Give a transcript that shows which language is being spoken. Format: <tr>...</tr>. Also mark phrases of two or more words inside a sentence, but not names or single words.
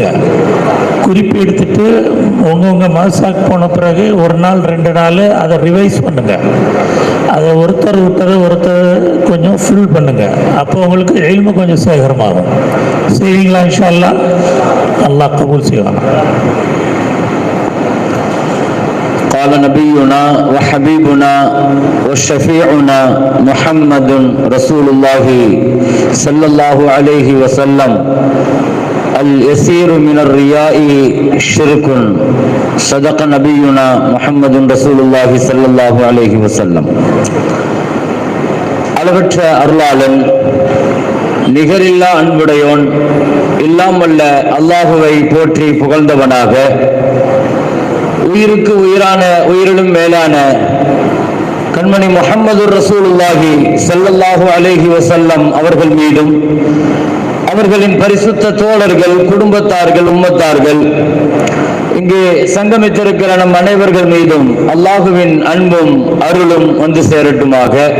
<ta>குறிப்பு எடுத்துட்டு உங்கள் மாசாக்கு போன பிறகு 1 நாள் 2 நாள் அதை ரிவைஸ் பண்ணுங்கள். அதை ஒருத்தர் விட்டதை ஒருத்தர் கொஞ்சம் ஃபில் பண்ணுங்கள். அப்போ உங்களுக்கு இல்மு கொஞ்சம் சேகரமாகும். செய்வீங்களா?</ta> <ar>إن شاء الله.</ar> <ta>அல்லாஹ் கபூல் செய்வாங்க.</ta> <ar>قال نبينا وحبيبنا وشفيعنا محمد رسول الله صلى الله عليه وسلم اليسير من الرياء شرك صدق نبينا محمد رسول الله صلى الله عليه وسلم.</ar> <ta>அளவற்ற அருளாளன், நிகரில்லா அன்புடையோன், இல்லாமல்ல அல்லாஹுவை போற்றி புகழ்ந்தவனாக, உயிருக்கு உயிரான உயிரிலும் மேலான கண்மணி முஹம்மது</ta> <ar>رسول الله صلى الله عليه وسلم</ar> <ta>அவர்கள் மீதும், அவர்களின் பரிசுத்த தோழர்கள், குடும்பத்தார்கள், உம்மத்தார்கள், இங்கே சங்கமித்திருக்கிற நம் அனைவர்கள் மீதும் அல்லாஹுவின் அன்பும் அருளும் வந்து சேரட்டுமாக.</ta>